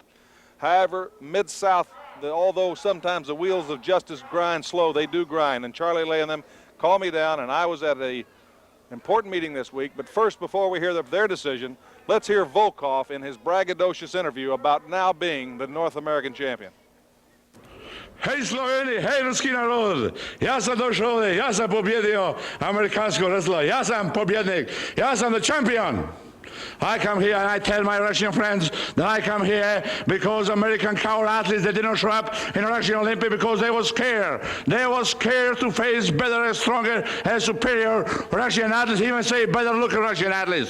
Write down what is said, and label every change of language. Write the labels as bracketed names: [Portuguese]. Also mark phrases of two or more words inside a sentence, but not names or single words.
[English] However, Mid-South, although sometimes the wheels of justice grind slow, they do grind. And Charlie Lay and them called me down, and I was at an important meeting this week. But first, before we hear their decision, let's hear Volkov in his braggadocious interview about now being the North American champion. [Serbian] Hej Sloveni, hej ruski narod, ja sam došao ovdje, ja sam pobjedio amerikanskog wrestla, ja sam pobjednik, ja sam [English] the champion. I come here and I tell my Russian friends that I come here because American coward athletes, they didn't show up in the Russian Olympics because they were scared. They were scared to face better and stronger and superior Russian athletes, even say better looking Russian athletes.